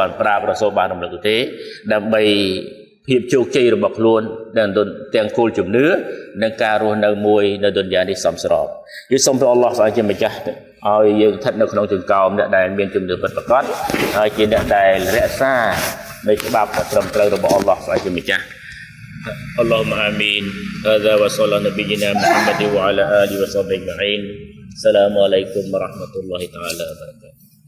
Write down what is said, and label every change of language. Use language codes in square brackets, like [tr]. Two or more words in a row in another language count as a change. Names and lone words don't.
[km] បានប្រាប់រ៉ាសូលបានរំលឹកទេដើម្បីភាពជោគជ័យរបស់ខ្លួនទាំងគោលជំនឿនិងការរស់នៅមួយនៅਦੁનિយានេះសមស្របយើងសូមព្រះអល់ឡោះស្អែកជាម្ចាស់ឲ្យយើងស្ថិតនៅក្នុងចង្កោមអ្នកដែលមានជំនឿពិតប្រាកដហើយជាអ្នកដែលរក្សានៃច្បាប់ត្រឹមត្រូវរបស់អល់ឡោះស្អែកជាម្ចាស់ [ar] اللهم آمين هذا وصلى نبينا محمد وعلى آله وصحبه أجمعين السلام عليكم ورحمة الله تعالى وبركاته